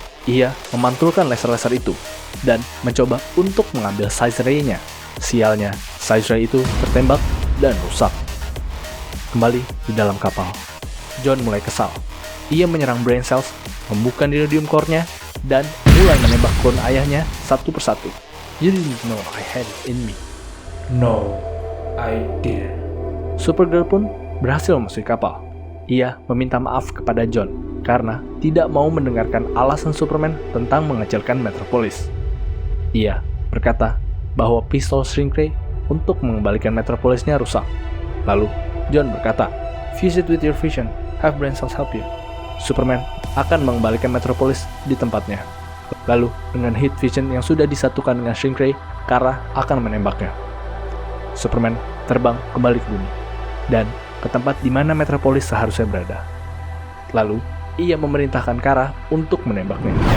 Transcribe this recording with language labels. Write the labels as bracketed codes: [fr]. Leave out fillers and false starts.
[id] Ia memantulkan laser-laser itu dan mencoba untuk mengambil Size Ray-nya. Sialnya, Size Ray itu tertembak dan rusak. Kembali di dalam kapal, John mulai kesal. Ia menyerang Brain Cells, membuka Neurodium Core-nya, dan mulai menembak klon ayahnya satu persatu. [en] You didn't know I had it in me. No, I didn't. [id] Supergirl pun berhasil memasuki kapal. Ia meminta maaf kepada John karena tidak mau mendengarkan alasan Superman tentang mengecilkan Metropolis. Ia berkata bahwa pistol Shrink Ray untuk mengembalikan Metropolisnya rusak. Lalu, John berkata, [en] "Fuse it with your vision, have Brain Cells help you." [id] Superman akan mengembalikan Metropolis di tempatnya. Lalu, dengan Heat Vision yang sudah disatukan dengan Shrink Ray, Kara akan menembaknya. Superman terbang kembali ke bumi dan ke tempat di mana Metropolis seharusnya berada. Lalu, ia memerintahkan Kara untuk menembaknya.